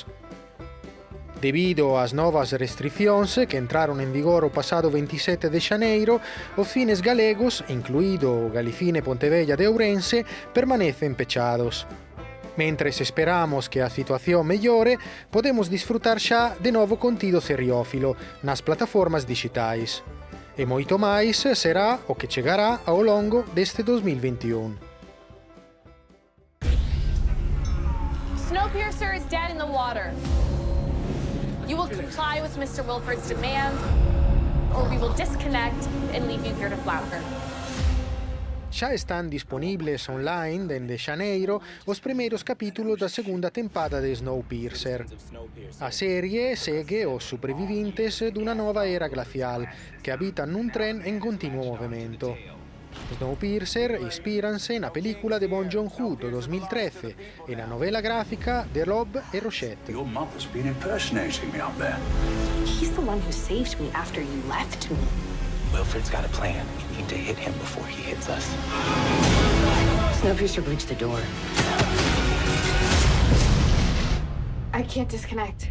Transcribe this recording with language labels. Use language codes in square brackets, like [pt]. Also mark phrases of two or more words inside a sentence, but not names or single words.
[gl] Debido ás novas restricións que entraron en vigor o pasado 27 de xaneiro, os cines galegos, incluído o Galicine Pontevella de Ourense, permanecen pechados. Mentres esperamos que a situación mellore, podemos disfrutar xa de novo contido seriófilo nas plataformas digitais. E moito máis será o que chegará ao longo deste 2021. [en] Snowpiercer is dead in the water. You will comply with Mr. Wilford's demand, or we will disconnect and leave you here to flounder. [gl] Xa están disponibles online dende xaneiro os primeiros capítulos da segunda tempada de Snowpiercer. A serie segue os sobrevivintes dunha nova era glacial que habitan nun tren en continuo movimento. Snowpiercer inspíranse na película de Bong Joon-ho do 2013 e na novela gráfica de Rob e Rochette. [en] Your mother's been impersonating me out there. He's the one who saved me after you left me. Wilford's got a plan. We need to hit him before he hits us. Snowpiercer breached the door. I can't disconnect.